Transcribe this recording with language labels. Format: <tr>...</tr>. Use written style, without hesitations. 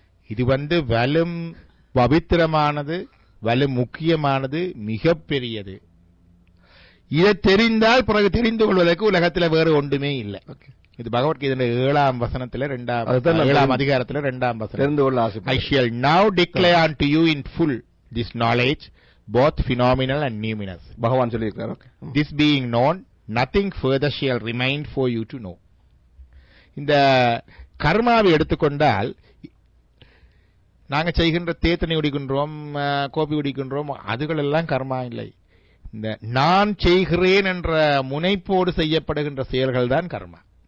<ta>இது வலும் பவித்திரமானது, வலும் முக்கியமானது, மிகப்பெரியது. இதை தெரிந்தால் பிறகு தெரிந்து கொள்வதற்கு உலகத்தில் வேறு ஒன்றுமே இல்லை. இது பகவத்கீதை 7ஆம் வசனத்துல 7ஆம் அதிகாரத்துல 2ஆம் வசனம்.</ta> <en>I shall now declare unto you in full this knowledge, both phenomenal and numinous.</en> <ta>பகவான் சொல்லியிருக்கார்.</ta> <en>This being known, nothing further shall remain for you to know.</en> <ta>இந்த கர்மாவை எடுத்துக்கொண்டால், நாங்க செய்கின்ற தேத்தனை குடிக்கின்றோம், கோபி குடிக்கின்றோம், அதுகள் எல்லாம் கர்மா இல்லை. இந்த நான் செய்கிறேன் என்ற முனைப்போடு செய்யப்படுகின்ற செயல்கள் தான் கர்மா.</ta>